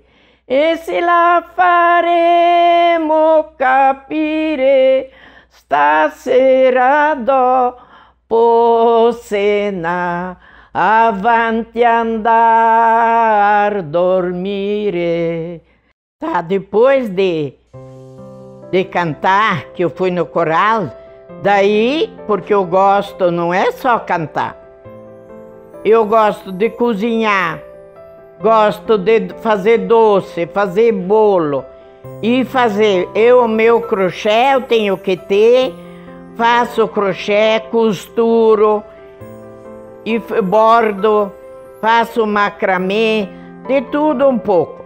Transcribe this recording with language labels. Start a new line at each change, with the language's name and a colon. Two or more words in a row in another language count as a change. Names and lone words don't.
Italian: E se la faremo capire stasera dopo cena, avanti andar dormire.
Portuguese: Tá, depois de cantar, que eu fui no coral, daí, porque eu gosto, não é só cantar, eu gosto de cozinhar. Gosto de fazer doce, fazer bolo e fazer o meu crochê, eu tenho que ter, faço crochê, costuro e bordo, faço macramê, de tudo um pouco.